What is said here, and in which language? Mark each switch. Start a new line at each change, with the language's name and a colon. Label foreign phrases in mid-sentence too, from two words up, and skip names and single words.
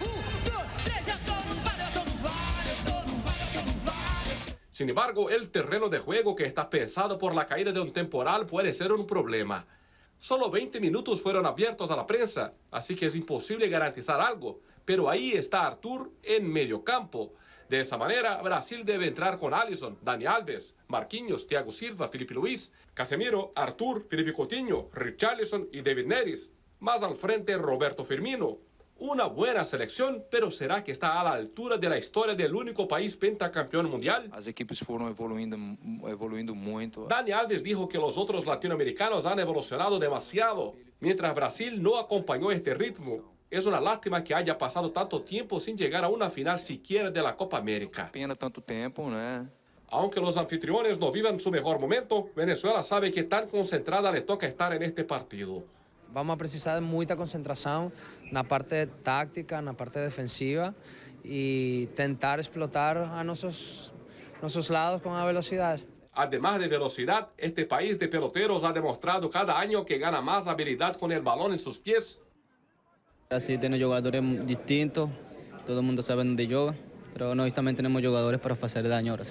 Spanish: Sin embargo, el terreno de juego, que está pesado por la caída de un temporal, puede ser un problema. Solo 20 minutos fueron abiertos a la prensa, así que es imposible garantizar algo. Pero ahí está Arthur en medio campo. De esa manera, Brasil debe entrar con Alisson, Dani Alves, Marquinhos, Thiago Silva, Filipe Luís, Casemiro, Arthur, Felipe Coutinho, Richarlison y David Neres. Más al frente, Roberto Firmino. Una buena selección, pero ¿será que está a la altura de la historia del único país pentacampeón mundial?
Portuguese: As equipes foram evoluindo muito.
Spanish: Dani Alves dijo que los otros latinoamericanos han evolucionado demasiado, mientras Brasil no acompañó este ritmo. Es una lástima que haya pasado tanto tiempo sin llegar a una final siquiera de la Copa América.
Portuguese: Pena tanto tempo, né?
Spanish: Aunque los anfitriones no vivan su mejor momento, Venezuela sabe que tan concentrada le toca estar en este partido.
Portuguese: Vamos a precisar de muita concentração na parte táctica, na parte defensiva e tentar explotar a nossos lados
Spanish: con la velocidad. Además de velocidad, este país de peloteros ha demostrado cada año que gana más habilidad con el balón en sus pies. Así tiene jugadores distintos, todo el mundo sabe dónde juega, pero nós también tenemos jugadores para hacer daño ahora sí.